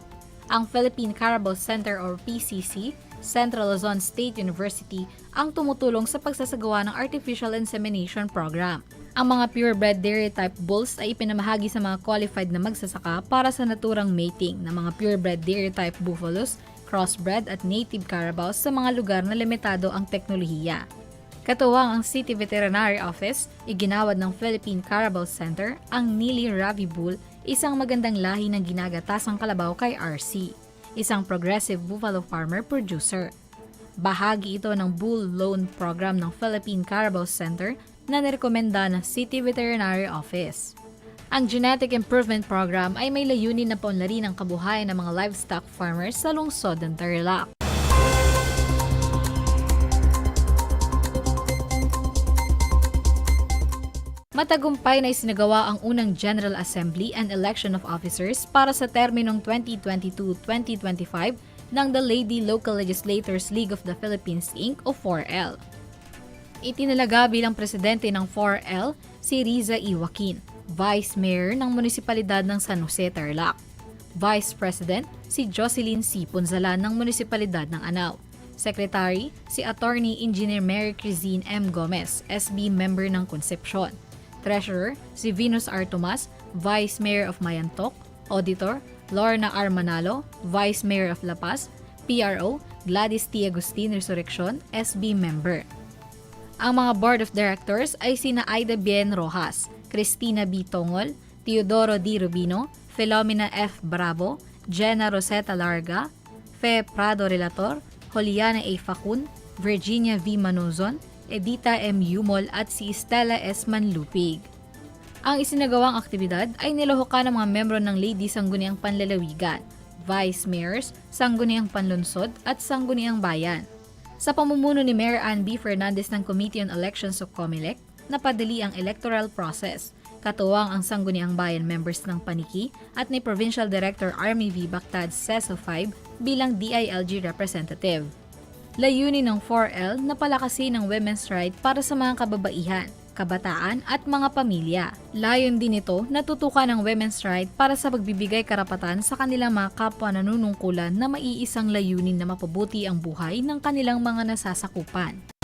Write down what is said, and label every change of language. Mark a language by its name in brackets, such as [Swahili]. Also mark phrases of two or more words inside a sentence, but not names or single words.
[Filipino] Ang Philippine Carabao Center or PCC, Central Luzon State University, ang tumutulong sa pagsasagawa ng Artificial Insemination Program. Ang mga [English] purebred dairy type bulls [Filipino] ay ipinamahagi sa mga qualified na magsasaka para sa naturang mating ng mga [English] purebred dairy type buffaloes, [Filipino] crossbred at [English] native carabaos [Filipino] sa mga lugar na limitado ang teknolohiya. Katuwang ang City Veterinary Office, iginawad ng Philippine Carabao Center ang Nili Ravi Bull, isang magandang lahi ng ginagatasang kalabaw kay RC, isang [English] progressive buffalo farmer producer. [Filipino] Bahagi ito ng Bull Loan Program ng Philippine Carabao Center na nirekomenda ng City Veterinary Office. Ang Genetic Improvement Program ay may layunin na paunlarin ang kabuhayan ng mga [English] livestock farmers [Filipino] sa lungsod ng Tarlac. Matagumpay na isinagawa ang unang General Assembly and Election of Officers para sa terminong 2022-2025 ng the Lady Local Legislators League of the Philippines Inc. o 4L. Itinalaga bilang presidente ng 4L si Riza Joaquin, Vice Mayor ng Munisipalidad ng San Jose, Tarlac. Vice President si Jocelyn C. Punzalan ng Munisipalidad ng Anao. Secretary si Attorney Engineer Mary Crizine M. Gomez, SB member ng Concepcion. Treasurer si Venus R. Tomas, Vice Mayor of Mayantok. Auditor Lorna R. Manalo, Vice Mayor of La Paz. PRO Gladys T. Agustin Resurrection, SB member. Ang mga Board of Directors ay sina Aida Bien Rojas, Cristina B. Tongol, Teodoro D. Rubino, Filomena F. Bravo, Jenna Rosetta Larga, Fe Prado Relator, Juliana A. Facun, Virginia V. Manuzon, Edita M. Yumol at si Stella S. Manlupig. Ang isinagawang aktibidad ay nilahukan ng mga membro ng Lady Sangguniang Panlalawigan, Vice Mayors, Sangguniang Panlunsod at Sangguniang Bayan. Sa pamumuno ni Mayor Ann B. Fernandez ng Committee on Elections of COMELEC, napadali ang electoral process, katuwang ang Sangguniang Bayan members ng Paniki at ni Provincial Director Army V. Bactad CESO 5 bilang DILG representative. Layunin ng 4L na palakasin ang [English] women's right [Filipino] para sa mga kababaihan, kabataan at mga pamilya. Layon din ito na tutukan ang [English] women's right [Filipino] para sa pagbibigay karapatan sa kanilang mga kapwa nanunungkulan na maiisang layunin na mapabuti ang buhay ng kanilang mga nasasakupan.